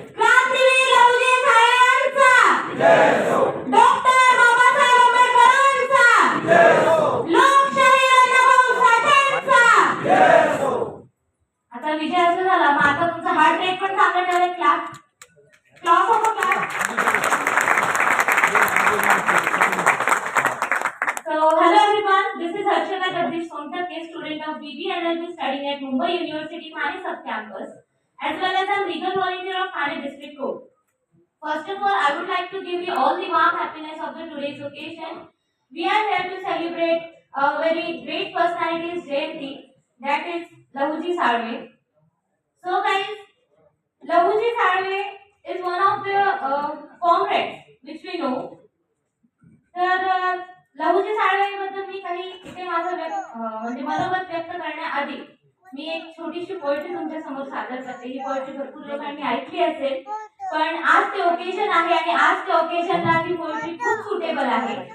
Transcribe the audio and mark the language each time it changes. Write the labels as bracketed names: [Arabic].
[Marathi] क्रांतीवीर लहुजी साहेबांचा जय हो. डॉक्टर बाबासाहेब आंबेडकरांचा जय हो. लोकशाही अण्णाभाऊ साठेंचा जय हो. आता विजय असं झाला, मग आता तुमचा हार्ट रेट पण चांगला ठेवायला class class of class. [English] So hello everyone, this is Harshana Jagdish Sontak, a student of BB and I am studying at Mumbai University Thane sub campus as well as a legal volunteer of Thane district court. First of all, I would like to give you all the warm happiness of the today's occasion. We are here to celebrate a very great personality's Jayanti, that is Lahuji Salve. So guys, Lahuji Salve is one of the comrades which we know. [Marathi] तर लहुजी साळवेबद्दल मी काही इथे माझं म्हणजे मनोगत व्यक्त करण्याआधी मी एक छोटीशी पोएट्री तुमच्या समोर सादर करते. ही पोएट्री भरपूर लोकांनी ऐकली असेल, पण आज ते ओकेजन आहे आणि आज त्या ओकेजनला ती पोएट्री खूप सुटेबल आहे.